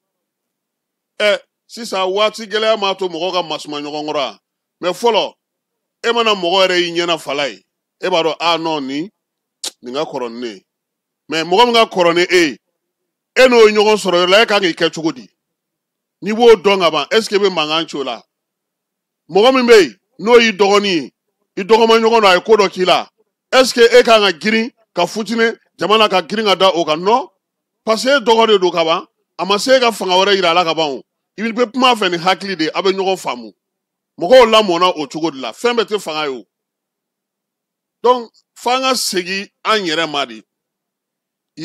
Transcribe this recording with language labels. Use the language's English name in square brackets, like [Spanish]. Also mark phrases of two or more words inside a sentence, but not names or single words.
[Bambara] sisan waati gɛlɛya m'a to mɔgɔw ka masuma ɲɔgɔn kɔrɔ mais fɔlɔ e mana mɔgɔ yɛrɛ y'i ɲɛna fala ye e b'a dɔn a non nin ka kɔrɔ ne mais mɔgɔ min ka kɔrɔ ni e n'o ye ɲɔgɔn sɔrɔ yɔrɔ la e kan k'i kɛ cogo di n'i b'o dɔn ka ban [French] est ce que [Bambara] bɛ mankan ci o la mɔgɔ min bɛ yen n'o y'i dɔgɔnin ye i dɔgɔma ɲɔgɔn don a ye ko dɔ k'i la [French] est ce que [Bambara] e kan ka girin ka futini jamana ka girin ka da o kan [French] non parce que [Bambara] e dɔgɔ de don ka ban a ma se e ka fanga wɛrɛ yira a la ka ban o i bɛ kuma fɛ ni hakili de a bɛ ɲɔgɔn faamu mɔgɔw lamɔna o cogo de la fɛn bɛɛ tɛ fanga ye o donc f'an ka segin an yɛrɛ ma de i